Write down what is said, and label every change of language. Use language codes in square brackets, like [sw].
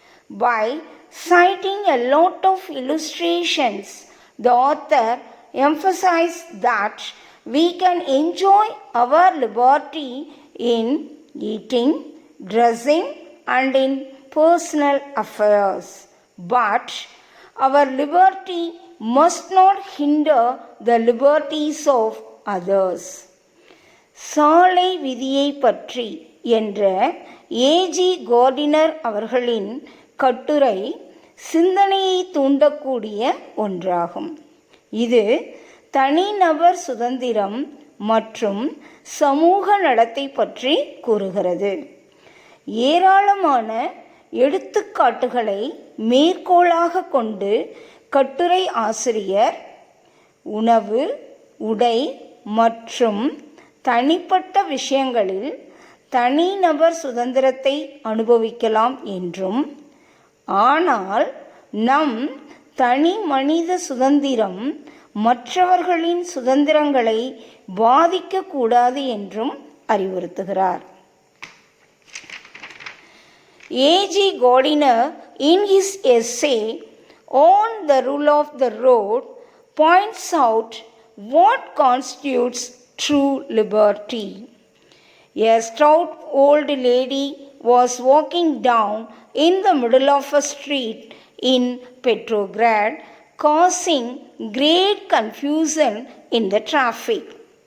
[en] By citing a lot of illustrations, the author emphasized that we can enjoy our liberty in eating, dressing, and in personal affairs. But our liberty must not hinder the liberties of others. [ta] சாலை விதியை பற்றி என்ற AG gardener அவர்களின் கட்டுரை சிந்தனையை தூண்டக்கூடிய ஒன்றாகும். இது தனிநபர் சுதந்திரம் மற்றும் சமூக நடத்தை பற்றி கூறுகிறது. ஏராளமான எடுத்துக்காட்டுகளை மேற்கோளாக கொண்டு கட்டுரை ஆசிரியர் உணவு, உடை மற்றும் தனிப்பட்ட விஷயங்களில் தனிநபர் சுதந்திரத்தை அனுபவிக்கலாம் என்றும், ஆனால் நம் தனி மனித சுதந்திரம் மற்றவர்களின் சுதந்திரங்களை பாதிக்கக்கூடாது என்றும் அறிவுறுத்துகிறார். [en] A.G. Gardiner, in his essay on the Rule of the Road, points out what constitutes true liberty. A stout old lady was walking down in the middle of a street in Petrograd, causing great confusion in the traffic.